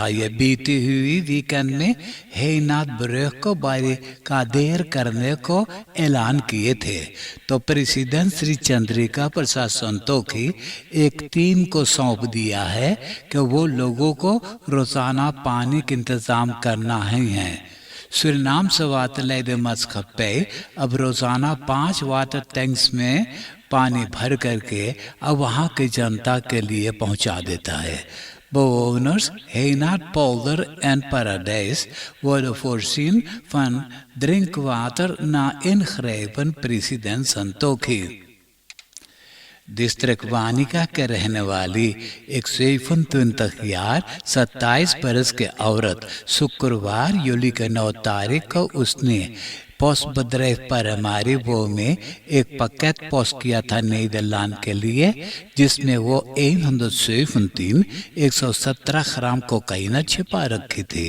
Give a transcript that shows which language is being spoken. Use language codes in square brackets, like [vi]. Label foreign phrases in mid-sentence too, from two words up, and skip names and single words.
[hns] ये बीती हुई वीकेंड में eenhardbrug को बैरिकाडेर करने को ऐलान किए थे, तो प्रेसिडेंट श्री चंद्रिका प्रसाद संतोखी एक टीम को सौंप दिया है कि वो लोगों को रोज़ाना पानी का इंतज़ाम करना ही है। सूरीनाम से [nl] waterleiding maatschappij [hns] अब रोज़ाना 5 वाटर टैंक्स में पानी भर करके अब वहाँ की जनता के लिए पहुँचा देता है। [nl] Bewoners Eenhardpolder en Paradijs worden voorzien van drinkwater na ingrijpen president Santokhi। [hns] डिस्ट्रिक्ट वानिका के रहने वाली 27 बरस के औरत शुक्रवार यूली के 9 तारीख को उसने पोस्टबedrijf Paramaribo में एक पैकेट पोस्ट किया था नीदरलैंड के लिए, जिसमें वो 117 ग्राम कोकाइन छिपा रखी थी।